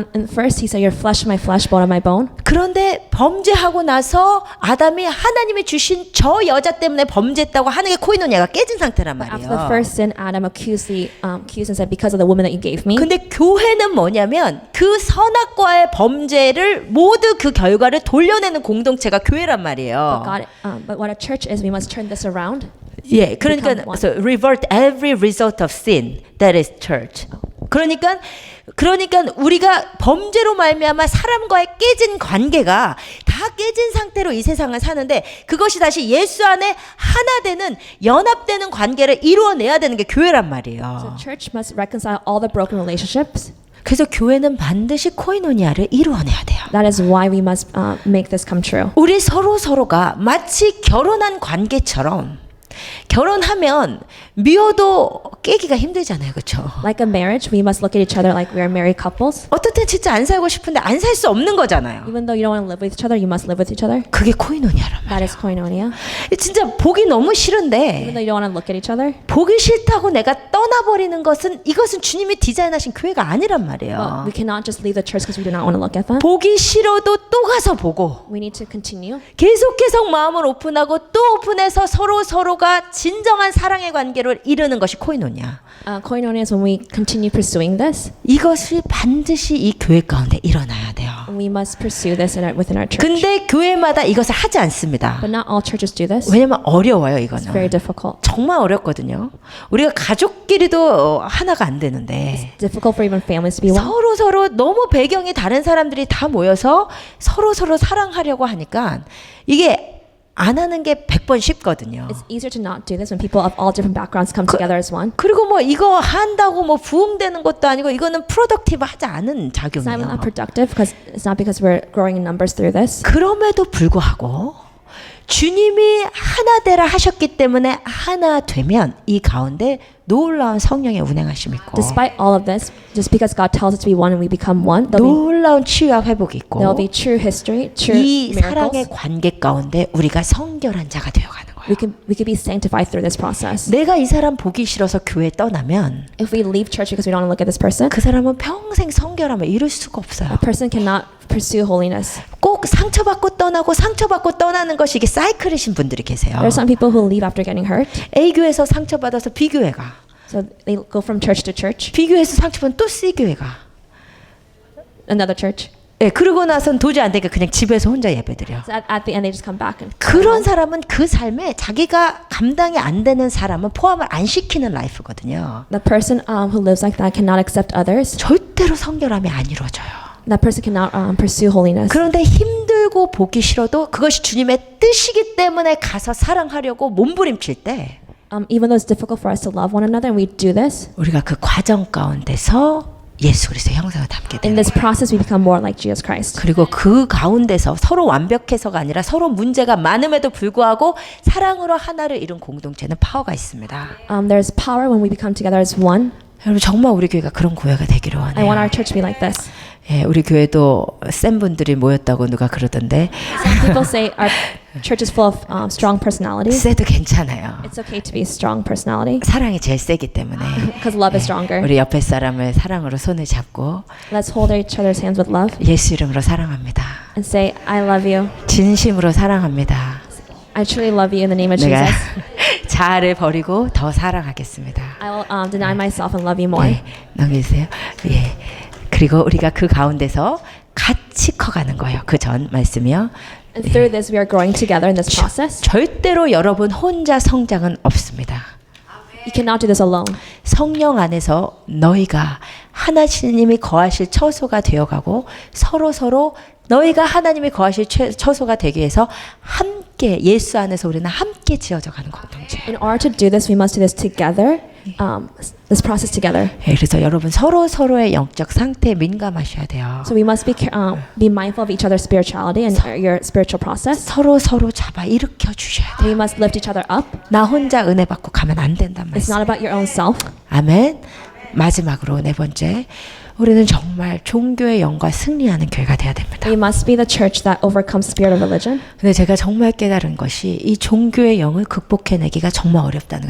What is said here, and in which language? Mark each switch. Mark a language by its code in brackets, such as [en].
[en] And first he said, "You're flesh of my flesh, bone of my bone." [ko] 그런데 범죄하고 나서 아담이 하나님이 주신 저 여자 때문에 범죄했다고 하는 게 코이노니아가 깨진 상태란 [en] After the [ko] 말이에요. [en] first sin, Adam accused and said, "Because of the woman that you gave me." [ko] 근데 교회는 뭐냐면 그 선악과의 범죄를 모두 그 결과를 돌려내는 공동체가 교회란 말이에요. [en] But what a church is, we must turn this around. [ko] 예, 그러니까 [en] become one. so revert every result of sin. That is church. [ko] 그러니까 우리가 범죄로 말미암아 사람과의 깨진 관계가 다 깨진 상태로 이 세상을 사는데 그것이 다시 예수 안에 하나 되는 연합되는 관계를 이루어내야 되는 게 교회란 [en] So [ko] 말이에요. [en] church must reconcile all the broken relationships. [ko] 그래서 교회는 반드시 코이노니아를 이루어내야 돼요. [en] That is why we must make this come true. [ko] 우리 서로가 마치 결혼한 관계처럼 결혼하면 미워도 깨기가 힘들잖아요. 그렇죠? [en] Like a marriage, we must look at each other like we are married couples. [ko] 어떨 땐 진짜 안 살고 싶은데 안 살 수 없는 거잖아요. [en] Even though you don't want to live with each other, you must live with each other. [ko] 그게 코이노니아란 [en] That [ko] 말이에요. [en] is koinonia. [ko] 진짜 보기 너무 [en] Even [ko] 싫은데 [en] though you don't want to look at each other, [ko] 보기 싫다고 내가 떠나버리는 것은 이것은 주님이 디자인하신 교회가 아니란 [en] but [ko] 말이에요. [en] we cannot just leave the church because we do not want to look at them. [ko] 보기 싫어도 또 가서 보고 [en] We need to continue. [ko] 계속 마음을 오픈하고 또 오픈해서 서로가 진정한 사랑의 관계를 이루는 것이 코이노니아. [en] Koinonia is when we continue pursuing this. [ko] 이것이 반드시 이 교회 가운데 일어나야 돼요. [en] We must pursue this within our church. [ko] 근데 교회마다 이것을 하지 않습니다. [en] But not all churches do this. [ko] 왜냐면 어려워요, [en] It's very [ko] 이거는. [en] difficult. [ko] 정말 어렵거든요. 우리가 가족끼리도 하나가 안 되는데 [en] Difficult for even families to be one. [ko] 서로 너무 배경이 다른 사람들이 다 모여서 서로 사랑하려고 하니까 이게 안 하는 게 100번 쉽거든요. [en] It's easier to not do this when people of all different backgrounds come together as one. [ko] 그리고 뭐 이거 한다고 뭐 부흥되는 것도 아니고 이거는 프로덕티브 하지 않은 [en] It's not [ko] 작용이에요. [en] productive because it's not because we're growing in numbers through this. [ko] 그럼에도 불구하고 주님이 하나 되라 하셨기 때문에 하나 되면 이 가운데 놀라운 성령의 운행하심이 있고 [en] Despite all of this, just because God tells us to be one and we become one, [ko] 놀라운 치유와 회복이 있고 [en] there will be true history, true [ko] 이 사랑의 관계 가운데 우리가 성결한 자가 되어가는 거예요. [en] We could be sanctified through this process. [ko] 내가 이 사람 보기 싫어서 교회 떠나면 [en] If we leave church because we don't want to look at this person, [ko] 그 사람은 평생 성결함을 이룰 수가 없어요. [en] a person cannot pursue holiness. [ko] 꼭 상처받고 떠나고 상처받고 떠나는 것이 이게 사이클이신 분들이 계세요. [en] There are some people who leave after getting hurt, [ko] A교회에서 상처받아서 B교회 가. [en] so they go from church to church, [ko] B교회에서 상처받으면 또 C교회 가. [en] another church. [ko] 예, 그러고 나선 도저히 안 되니까 그냥 집에서 혼자 예배드려. [en] So at the end, they just come back and [ko] 그런 사람은 그 삶에 자기가 감당이 안 되는 사람은 포함을 안 시키는 라이프거든요. [en] the person who lives like that cannot accept others. [ko] 절대로 성결함이 안 이루어져요. [en] That person cannot pursue holiness. [ko] 그런데 힘들고 보기 싫어도 그것이 주님의 뜻이기 때문에 가서 사랑하려고 몸부림칠 때 [en] Even though it's difficult for us to love one another, and we do this, [ko] 우리가 그 과정 가운데서 예수 그리스도의 형상을 담게 [en] in [ko] 되는 [en] this [ko] 거예요. [en] process, we become more like Jesus Christ. [ko] 그리고 그 가운데서 서로 완벽해서가 아니라 서로 문제가 많음에도 불구하고 사랑으로 하나를 이룬 공동체는 파워가 있습니다. [en] There's power when we become together as one. [ko] 여러분 정말 우리 교회가 그런 교회가 되기를 [en] I want [ko] 원해요. [en] our church to be like this. [ko] 예, 우리 교회도 센 분들이 모였다고 누가 그러던데 [en] Some people say our church is full of strong personalities. [ko] 세도 괜찮아요. [en] It's okay to be strong personality [ko] 사랑이 제일 세기 때문에 [en] because love is stronger. [ko] 우리 옆에 사람을 사랑으로 손을 잡고 [en] Let's hold each other's hands with love [ko] 예수 이름으로 사랑합니다. [en] and say, I love you. [ko] 진심으로 사랑합니다. [en] I truly love you in the name of [ko] 내가 [en] Jesus. [ko] 자아를 버리고 더 사랑하겠습니다. [en] I will deny myself and love you more. [ko] 네, 넘기세요. 예. 그리고 우리가 그 가운데서 같이 커가는 거예요. 그 전 말씀이요. [en] And through this, we are growing together in this process. [ko] 절대로 여러분 혼자 성장은 없습니다. [en] You cannot do this alone. [ko] 성령 안에서 너희가 하나님이 거하실 처소가 되어가고 서로 너희가 하나님이 거하실 처소가 되기 위해서 함께 예수 안에서 우리는 함께 지어져 가는 공동체. [en] In order to do this, we must do this together. This process together. [ko] 예, 그래서 여러분 서로의 영적 상태에 민감하셔야 돼요. [en] So we must be mindful of each other's spirituality and your spiritual process. [ko] 서로 잡아 일으켜 주셔야 돼요. [en] We must lift each other up. [ko] 나 혼자 은혜 받고 가면 안 된단 [en] It's [ko] 말씀. [en] not about your own self. [ko] 아멘. 마지막으로 네 번째, 우리는 정말 종교의 영과 승리하는 교회가 돼야 됩니다. [en] We must be the church that overcomes the spirit of religion. [ko] 근데 제가 정말 깨달은 것이 이 종교의 영을 극복해내기가 정말 어렵다는